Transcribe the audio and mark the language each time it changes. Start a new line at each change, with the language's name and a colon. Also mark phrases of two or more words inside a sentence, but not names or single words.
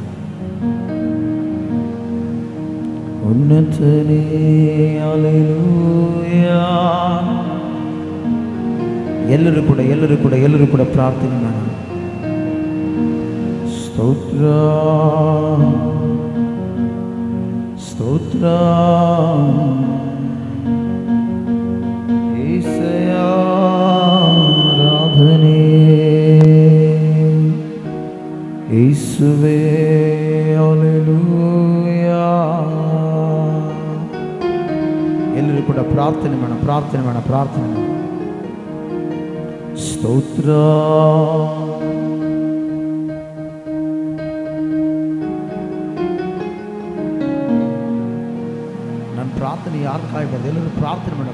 Kannada: ಉನ್ನತನೇ ಹಲ್ಲೆಲೂಯಾ. ಎಲ್ಲರೂ ಕೂಡ ಪ್ರಾರ್ಥನೆ ಮಾಡೋಣ.
Telugu: ಸ್ತೋತ್ರ ಸ್ತೋತ್ರ యేసయ్య ఆరాధనే యేసువే హల్లెలూయా.
Kannada: ಎಲ್ಲರೂ ಕೂಡ ಪ್ರಾರ್ಥನೆ ಮಾಡೋಣ. ಸ್ತೋತ್ರ. ನನ್ನ ಪ್ರಾರ್ಥನೆ ಯಾರು ಕಾಯಬಾರ್ದು, ಎಲ್ಲರೂ ಪ್ರಾರ್ಥನೆ ಮಾಡೋಣ.